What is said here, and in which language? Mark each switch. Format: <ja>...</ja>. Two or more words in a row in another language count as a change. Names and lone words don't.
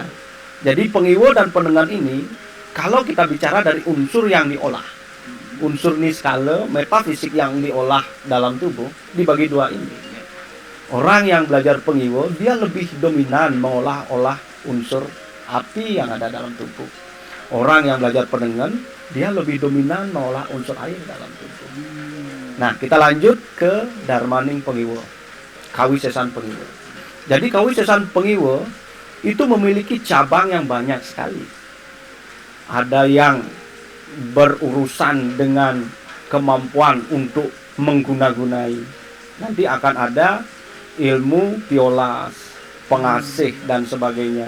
<id>Jadi pengiwa dan penengan ini, kalau kita bicara dari unsur yang diolah, unsur niskala, metafisik yang diolah dalam tubuh, dibagi dua ini. Orang yang belajar pengiwa, dia lebih dominan mengolah-olah unsur api yang ada dalam tubuh. Orang yang belajar penengan, dia lebih dominan mengolah unsur air dalam tubuh. Nah, kita lanjut ke dharmaning pengiwa, kawisesan pengiwa. Jadi kawisesan pengiwa itu memiliki cabang yang banyak sekali. Ada yang berurusan dengan kemampuan untuk mengguna-gunai. Nanti akan ada ilmu piolas, pengasih dan sebagainya.</id>